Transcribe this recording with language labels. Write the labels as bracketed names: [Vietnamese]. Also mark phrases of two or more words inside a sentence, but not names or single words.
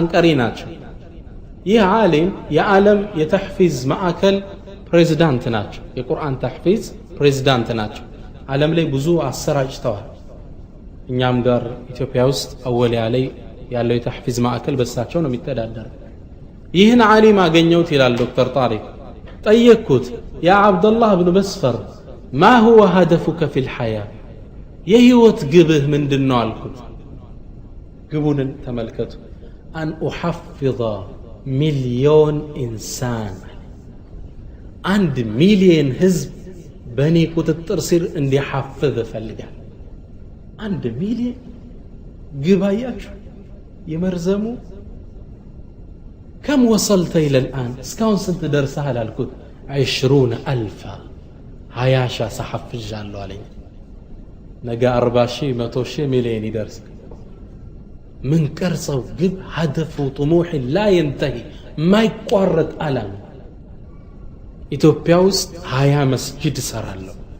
[Amharic] ቀሪ ናቸው። ይህ ዓሊም የዓለም የተሕፊዝ ማዕከል ፕሬዝዳንት ናቸው። የቁርአን ተሕፊዝ ፕሬዝዳንት ናቸው። ዓለም ላይ ብዙ አሰራጭተዋል። እኛም ጋር ኢትዮጵያ ውስጥ አወሊያ ላይ ያለው የተሕፊዝ ማዕከል በሳቸው ነው የሚተዳደረው። ይህን ዓሊም አገኘሁት ይላል ዶክተር ጣሪቅ። ጠየቅኩት፣ [Arabic] يا عبد الله بن مسفر ما هو هدفك في الحياة [Amharic] የህይወት ግብህ ምንድነው አልኩት። ግቡንን ተመልከቱ። [Arabic] أن أحفظ مليون إنسان [Amharic] 1 ሚሊዮን ህዝብ በእኔ ቁጥጥር ስር እንዲሐፍዝ እፈልጋለሁ። 1 ሚሊዮን ግብ አያችሁ የመርዘሙ። [Arabic] كم وصلت إلى الآن [Amharic] እስካሁን ስንት ደርሰሃል አልኩት። 20,000 20,000 ሰሐፍጃለሁ አለኝ። ነገ 40,000 100,000 ሚሊዮን ይደርስ። ምን ቀርጸው ግብ [Arabic] هدف طموح لا ينتهي [Amharic] ማይቋረጥ ዓላማ። ኢትዮጵያ ውስጥ 20 መስጂድ እሰራለሁ።